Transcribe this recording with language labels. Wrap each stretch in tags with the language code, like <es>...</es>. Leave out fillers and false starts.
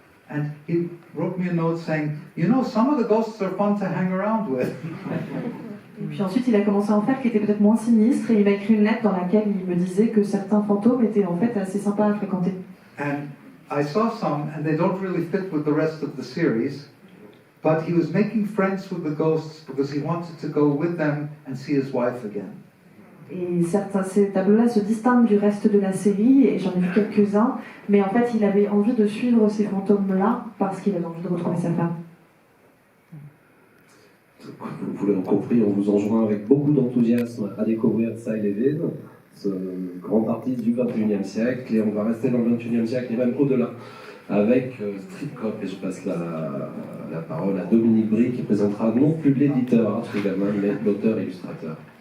<en>And he wrote me a note saying, you know, some of the ghosts are fun to hang around with.</en> <fr>Et puis ensuite, il a commencé à en faire qui étaient peut-être moins sinistres. Et il m'a écrit une lettre dans laquelle il me disait que certains fantômes étaient en fait assez sympas à fréquenter.</fr> <en>And I saw some, and they don't really fit with the rest of the series. But he was making friends with the ghosts because he wanted to go with them and see his wife again.</en> <fr>Et ces tableaux-là se distinguent du reste de la série, et j'en ai vu quelques-uns, mais en fait il avait envie de suivre ces fantômes-là parce qu'il avait envie de retrouver sa femme. Vous l'avez compris, on vous enjoint avec beaucoup d'enthousiasme à découvrir Cy Levin, ce grand artiste du XXIe siècle, et on va rester dans le XXIe siècle et même au-delà, avec Street Cop, et je passe la parole à Dominique Brie qui présentera non plus l'éditeur Art Spiegelman, mais l'auteur-illustrateur.</fr>